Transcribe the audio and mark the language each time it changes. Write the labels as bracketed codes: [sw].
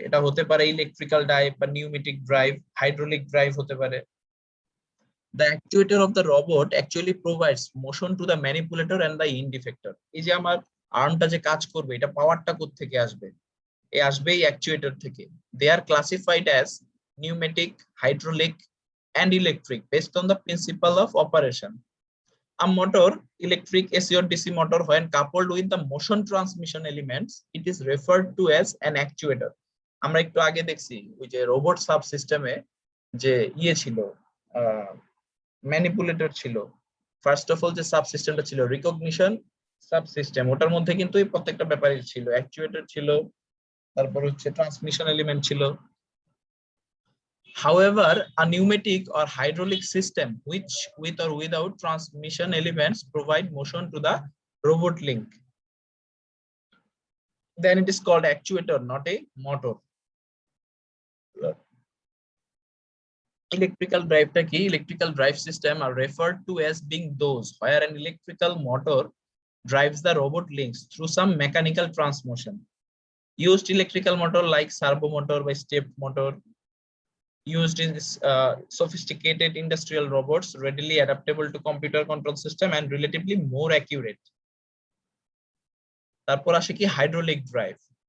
[bn] এটা হতে পারে ইলেকট্রিক্যাল ড্রাইভ বা নিউমেটিক ড্রাইভ, হাইড্রোলিক ড্রাইভ হতে পারে। [en] The actuator of the robot actually provides motion to the manipulator and the end effector। [bn] এই যে আমার আর্মটা যে কাজ করবে, এটা পাওয়ারটা থেকে আসবে, আসবে এই অ্যাকচুয়েটর থেকে। [en] They are classified as pneumatic, hydraulic and electric based on the principle of operation। A motor, electric, AC or DC motor, when coupled with the motion transmission elements, it is referred to as an actuator. [bn] আমরা একটু আগে দেখছি ওই যে robot sub সিস্টেমে যে ইয়ে ছিল, ম্যানিপুলেটর ছিল। ফার্স্ট অফ অল যে সাব সিস্টেমটা ছিল রিকগনিশন সাব সিস্টেম, ওটার মধ্যে কিন্তু এই প্রত্যেকটা ব্যাপারই ছিল, অ্যাকচুয়েটর ছিল, তারপর হচ্ছে ট্রান্সমিশন এলিমেন্ট ছিল। [en] However, a pneumatic or hydraulic system which with or without transmission elements provide motion to the robot link, then it is called actuator, not a motor. Electrical drive [bn] ta ki? [en] Electrical drive system are referred to as being those where an electrical motor drives the robot links through some mechanical transmotion. Used electrical motor like servo motor by step motor, used in sophisticated industrial robots, readily adaptable to computer control system and relatively more accurate. [bn] তারপর আসে কি hydraulic drive.